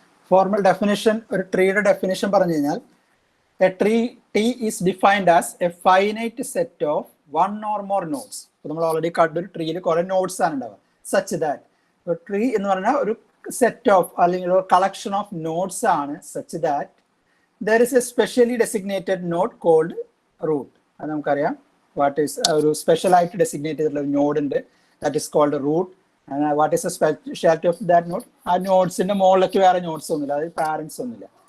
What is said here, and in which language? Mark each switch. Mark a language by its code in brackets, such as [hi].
[en] Formal definition, [ml] ഒരു ട്രീയുടെ definition പറഞ്ഞു കഴിഞ്ഞാൽ [en] a tree T is defined as a finite set of one or more nodes. [ml] നമ്മൾ already കണ്ട ഒരു ട്രീയിൽ കുറെ നോഡ്സ് ആണ് ഉണ്ടാവുക. സച്ച് ദാറ്റ് ട്രീ എന്ന് പറഞ്ഞാൽ ഒരു സെറ്റ് ഓഫ് അല്ലെങ്കിൽ ഒരു കളക്ഷൻ ഓഫ് നോഡ്സ് ആണ്. [en] Such that there is a specially designated node called root. [ml] അത് നമുക്കറിയാം. വാട്ട് ഈസ് ഒരു സ്പെഷ്യൽ ആയിട്ട് ഡെസിഗ്നേറ്റ് ചെയ്തിട്ടുള്ള ഒരു നോഡ് ഉണ്ട്, that is called root. What is A speciality of that node? ആ നോഡ്സിന്റെ മുകളിലേക്ക് വേറെ നോഡ്സ് ഒന്നുമില്ല, അതായത് പാരന്റ്സ് ഒന്നുമില്ല.